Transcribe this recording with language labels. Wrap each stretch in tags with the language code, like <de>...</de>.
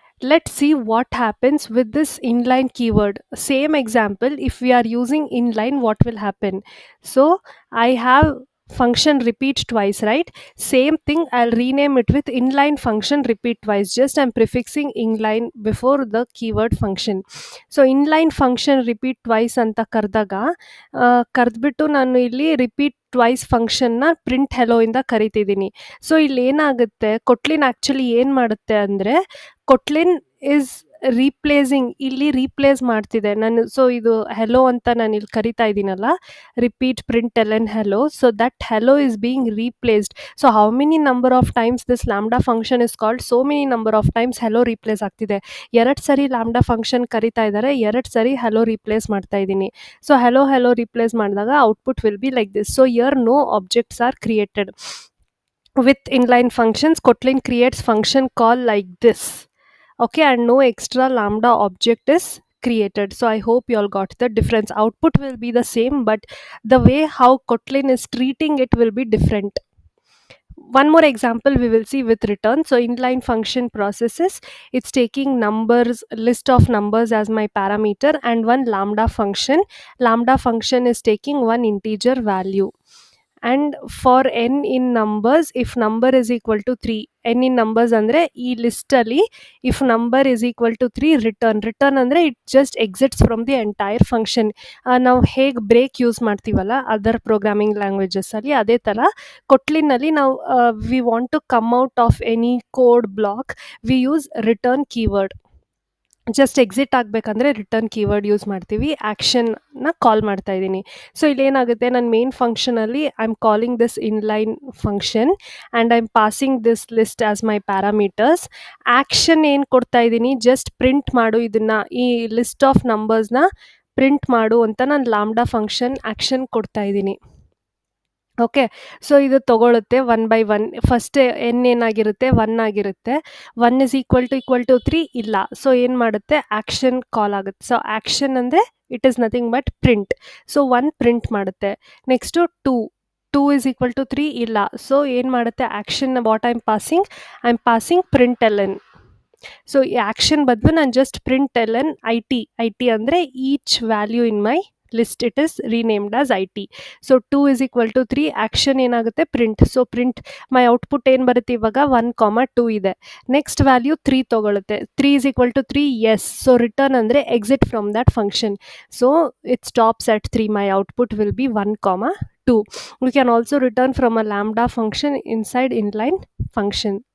<en>Let's see what happens with this inline keyword. Same example, if we are using inline, what will happen? So I have function repeat twice, right? Same thing, I'll rename it with inline function repeat twice. Just I'm prefixing inline before the keyword function.</en> <kn>So inline function repeat twice anta kardaga ಕರೆದ್ಬಿಟ್ಟು ನಾನು ಇಲ್ಲಿ repeat twice ಫಂಕ್ಷನ್ನ print hello ಇಂದ ಕರಿತಿದ್ದೀನಿ. So ಇಲ್ಲಿ ಏನಾಗುತ್ತೆ, ಕೊಟ್ಲಿನ್ actually ಏನು ಮಾಡುತ್ತೆ ಅಂದರೆ,</kn> <en>Kotlin is replacing,</en> <kn>ಇಲ್ಲಿ ರೀಪ್ಲೇಸ್ ಮಾಡ್ತಿದೆ ನಾನು. ಸೊ ಇದು ಹೆಲೋ ಅಂತ ನಾನು ಇಲ್ಲಿ ಕರಿತಾ ಇದ್ದೀನಲ್ಲ, repeat print L hello.</kn> <en>So that hello is being replaced. So how many number of times this lambda function is called, so many number of times hello replace ಆಗ್ತಿದೆ.</en> <kn>2 ಸರಿ ಲ್ಯಾಂಬ್ಡಾ ಫಂಕ್ಷನ್ ಕರಿತಾ ಇದ್ದಾರೆ, 2 ಸರಿ ಹೆಲೋ ರೀಪ್ಲೇಸ್ ಮಾಡ್ತಾ ಇದ್ದೀನಿ.</kn> <en>so</en> <kn>hello replace ಮಾಡಿದಾಗ</kn> <en>Output will be like this. So here no objects are created. With inline functions, Kotlin creates function call like this. Okay, and no extra lambda object is created. So I hope you all got the difference. Output will be the same, but the way how Kotlin is treating it will be different. One more example we will see with return. So inline function processes, it's taking numbers, list of numbers as my parameter, and one lambda function. Lambda function is taking one integer value. And for n in numbers, if number is equal to 3, n in numbers</en> <kn>andre ee list alli</kn> <en>if number is equal to 3, return andre it just exits from the entire function.</en> <kn>ನಾವು ಹೇಗೆ break use ಮಾಡ್ತೀವಲ್ಲ other programming languages ಅಲ್ಲಿ, ಅದೇ ಥರ ಕೊಟ್ಲಿನಲ್ಲಿ ನಾವು</kn> <en>We want to come out of any code block, we use return keyword.</en> <kn>Just exit ಆಗಬೇಕಂದ್ರೆ return keyword use ಮಾಡ್ತೀವಿ. ಆ್ಯಕ್ಷನ್ನ ಕಾಲ್ ಮಾಡ್ತಾ ಇದ್ದೀನಿ. ಸೊ ಇಲ್ಲೇನಾಗುತ್ತೆ, ನನ್ನ main ಫಂಕ್ಷನಲ್ಲಿ</kn> <en>I am calling this inline function and I am passing this list as my parameters.</en> <kn>Action ಏನು ಕೊಡ್ತಾ ಇದ್ದೀನಿ, just print ಮಾಡು ಇದನ್ನು, ಈ ಲಿಸ್ಟ್ ಆಫ್ ನಂಬರ್ಸ್ನ ಪ್ರಿಂಟ್ ಮಾಡು ಅಂತ ನಾನು ಲಾಂಬ್ಡಾ ಫಂಕ್ಷನ್ ಆ್ಯಕ್ಷನ್ ಕೊಡ್ತಾ ಇದ್ದೀನಿ. ಓಕೆ, ಸೊ ಇದು ತೊಗೊಳುತ್ತೆ 1 by 1. ಫಸ್ಟ್ ಎನ್ ಏನಾಗಿರುತ್ತೆ, 1 ಆಗಿರುತ್ತೆ.</kn> <en>1 is equal to 3 ಇಲ್ಲ.</en> <kn>ಸೊ ಏನು ಮಾಡುತ್ತೆ, ಆ್ಯಕ್ಷನ್ ಕಾಲ್ ಆಗುತ್ತೆ.</kn> <en>So action ಅಂದರೆ it is nothing but print.</en> <kn>So 1 print ಮಾಡುತ್ತೆ.</kn> <en>Next 2 is equal to 3 ಇಲ್ಲ. So</en> <kn>ಏನು ಮಾಡುತ್ತೆ,</kn> <en>Action what I am passing print L N. So</en> <kn>ಈ ಆ್ಯಕ್ಷನ್ ಬದಲು ನಾನು</kn> <en>Just print L N I T ಅಂದರೆ each value in my list, it is renamed as it. So 2 is equal to 3, action ಏನಾಗುತ್ತೆ print.</en> <kn>So</kn> <en>print my output</en> <kn>ಏನು ಬರುತ್ತೆ ಇವಾಗ 1, 2 ಇದೆ.</kn> <en>Next value 3 ತೊಗೊಳುತ್ತೆ. 3 is equal to 3, yes. So return ಅಂದರೆ exit from that function. So it stops at 3. My output will be 1, 2. We can also return from a lambda function inside inline function.</en>